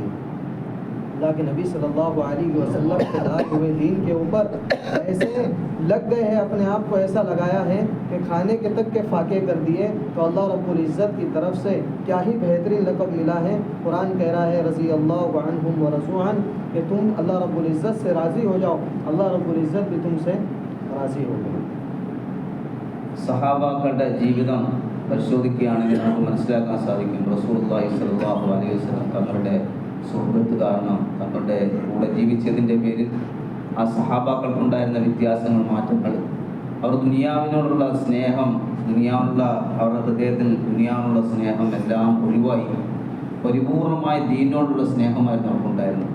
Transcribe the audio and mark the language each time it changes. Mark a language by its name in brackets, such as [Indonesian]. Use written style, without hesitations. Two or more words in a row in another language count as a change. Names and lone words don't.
[Urdu] اللہ کے نبی [Arabic] صلی اللہ علیہ وسلم [Urdu] کے لائے ہوئے دین کے اوپر ایسے لگ گئے ہیں، اپنے آپ کو ایسا لگایا ہے کہ کھانے کے تک کے فاقے کر دیے۔ تو [Arabic] اللہ رب العزت [Urdu] کی طرف سے کیا ہی بہترین لقب ملا ہے۔ قرآن کہہ رہا ہے [Arabic] رضی اللہ عنہم ورضوا عنہ [Urdu] کہ تم [Arabic] اللہ رب العزت [Urdu] سے راضی ہو جاؤ، [Arabic] اللہ رب العزت [Urdu] بھی تم سے راضی ہو گئے۔ [Malayalam] സഹാബാക്കളുടെ ജീവിതം പരിശോധിക്കുകയാണെങ്കിൽ നമുക്ക് മനസ്സിലാക്കാൻ സാധിക്കും [Arabic] رسول الله صلى الله عليه وسلم [Malayalam] തങ്ങളുടെ സുഹൃത്ത് കാരണം തങ്ങളുടെ കൂടെ ജീവിച്ചതിൻ്റെ പേരിൽ ആ സഹാബാക്കൾക്കുണ്ടായിരുന്ന വ്യത്യാസങ്ങൾ, മാറ്റങ്ങൾ, അവർ ദുനിയാവിനോടുള്ള സ്നേഹം, ദുനിയാവുള്ള അവരുടെ ഹൃദയത്തിൽ ദുനിയാവുള്ള സ്നേഹം എല്ലാം ഒഴിവായി പരിപൂർണമായ ദീനിനോടുള്ള സ്നേഹമായിരുന്നു അവർക്കുണ്ടായിരുന്നത്.